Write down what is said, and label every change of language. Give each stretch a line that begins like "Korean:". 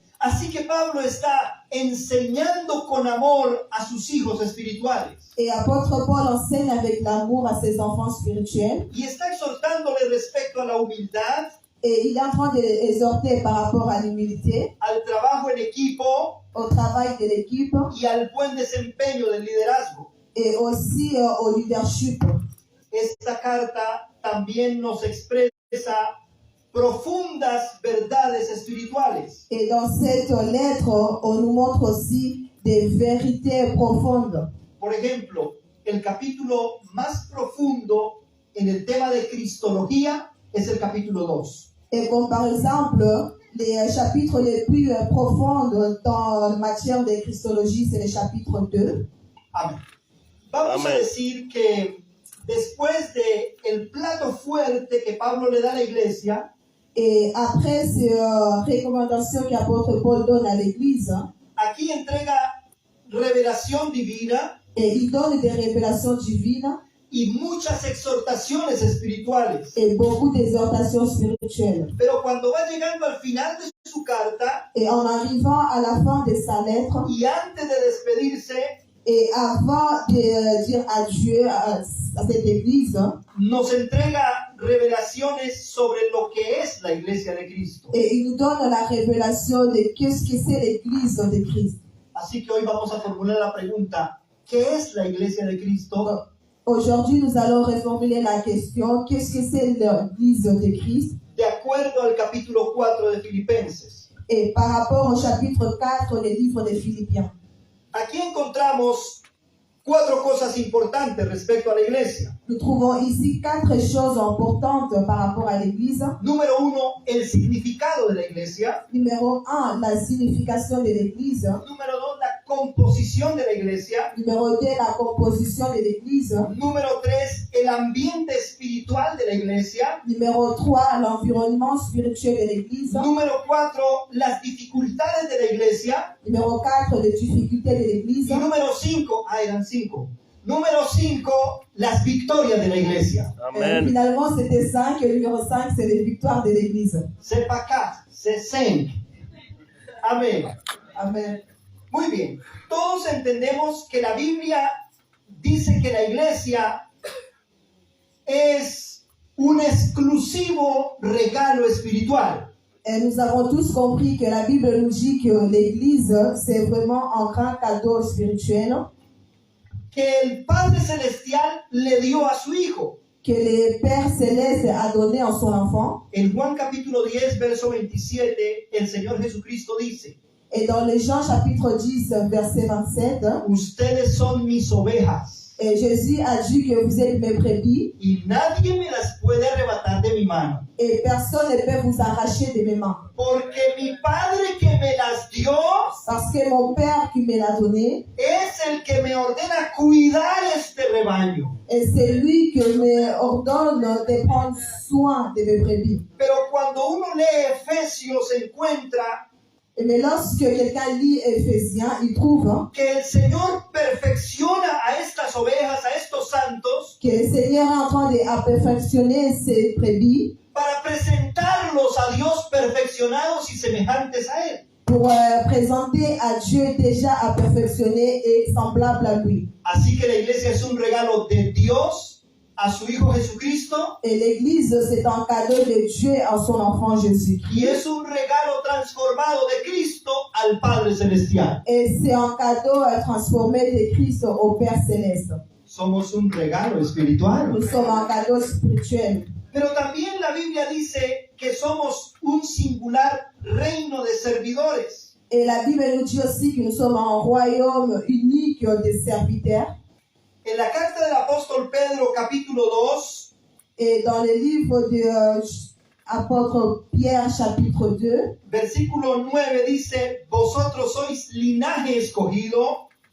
Spanish: Así que Pablo está enseñando con amor a sus hijos espirituales
French: Et l'apôtre Paul enseigne avec l'amour à ses enfants spirituels
Spanish: y está exhortándole respecto a la humildad,
French: Et il est en train d'exhorter par rapport à l'humilité,
Spanish: al trabajo en equipo
French: au travail de l'équipe
Spanish: y al buen desempeño del liderazgo.
French: et aussi au leadership.
Spanish: Esta carta también nos expresa profundas verdades espirituales.
French: Et dans cette lettre, on nous montre aussi des vérités profondes.
Spanish: Por ejemplo, el capítulo más profundo en el tema de cristología es el capítulo 2.
French: Et comme par exemple, les chapitres les plus profonds dans la matière de Christologie, c'est le chapitre 2.
Spanish: Amén. Vamos a decir que después de el plato fuerte que Pablo le da a la iglesia,
French: Et après ces recommandations qu'apôtre Paul donne à l'Église,
Spanish: aquí entrega revelación divina
French: et il donne des révélations divines
Spanish: y muchas exhortaciones espirituales.
French: et beaucoup d'exhortations spirituelles.
Spanish: Pero cuando va llegando al final de su carta
French: Et en arrivant à la fin de sa lettre,
Spanish: y antes de despedirse,
French: et avant de dire adieu à cette Église,
Spanish: nos entrega revelaciones sobre lo que es la iglesia de Cristo.
French: et il nous donne la révélation de qu'est-ce que c'est l'Église de Christ.
Spanish: Así que hoy vamos a formular la pregunta, ¿qué es la iglesia de Cristo?
French: Aujourd'hui, nous allons reformuler la question, qu'est-ce que c'est l'Église de Christ?
Spanish: De acuerdo al capítulo 4 de Filipenses.
French: Et par rapport au chapitre 4 des livres des Philippiens.
Spanish: Aquí encontramos 4 cosas importantes respecto a la iglesia.
French: Nous trouvons ici 4 choses importantes par rapport à l'Église.
Spanish: Número 1, el significado de la iglesia.
French: Numéro 1, la signification de l'Église.
Spanish: Número 2, la composición de la iglesia.
French: Numéro 2, la composition de l'Église.
Spanish: Número 3, el ambiente espiritual de la iglesia.
French: Numéro 3, l'environnement spirituel de l'Église.
Spanish: Número 4, las dificultades de la iglesia.
French: Numéro 4, les difficultés de l'Église.
Spanish: Y número 5, eran 5. Número 5, las victorias de la iglesia.
French: Finalement, c'était 5. Et numéro 5, c'est les victoires de l'Église. C'est pas 4, c'est 5. Amén.
Spanish: Amen. Muy bien. Todos entendemos que la Biblia dice que la iglesia es un exclusivo regalo espiritual.
French: Et nous avons tous compris que la Bible nous dit que l'Église, c'est vraiment un grand cadeau spirituel
Spanish: Que el Padre Celestial le dio a su Hijo.
French: que le Père Céleste a donné en son enfant.
Spanish: En Juan capítulo 10, verso 27, el Señor Jesucristo dice:
French: Et dans les Jean chapitre 10, verset 27,
Spanish: Ustedes son mis ovejas,
French: et Jésus a dit que vous êtes mes brebis
Spanish: y nadie me las puede arrebatar de mi mano.
French: et personne ne peut vous arracher de mes mains.
Spanish: Porque mi Padre que me las dio
French: Parce que mon Père qui me l'a donné,
Spanish: es el que me ordena cuidar este rebaño.
French: et c'est lui qui me ordonne de prendre soin de mes brebis.
Spanish: Pero cuando uno lee Efesios encuentra
French: Mais lorsque quelqu'un lit Éphésiens, il trouve
Spanish: que el Señor perfecciona a estas ovejas, a estos santos,
French: que le Seigneur est en train de perfectionner ses brebis
Spanish: para presentarlos a Dios perfeccionados y semejantes a Él.
French: pour présenter à Dieu déjà à perfectionner et semblable à lui.
Spanish: Así que la iglesia es un regalo de Dios a su Hijo Jesucristo
French: Et l'Église, c'est un cadeau de Dieu à son enfant Jésus.
Spanish: y es un regalo transformado de Cristo al Padre Celestial.
French: Et c'est un cadeau transformé de Christ au Père Céleste.
Spanish: Somos un regalo espiritual.
French: Nous sommes un cadeau spirituel.
Spanish: Pero también la Biblia dice que somos un singular reino de servidores.
French: Et la Bible nous dit aussi que nous sommes un royaume unique de serviteurs.
Spanish: En la carta del apóstol Pedro, capítulo 2,
French: Et dans le livre de apôtre Pierre, chapitre 2,
Spanish: versículo 9 dice: Vosotros sois linaje escogido.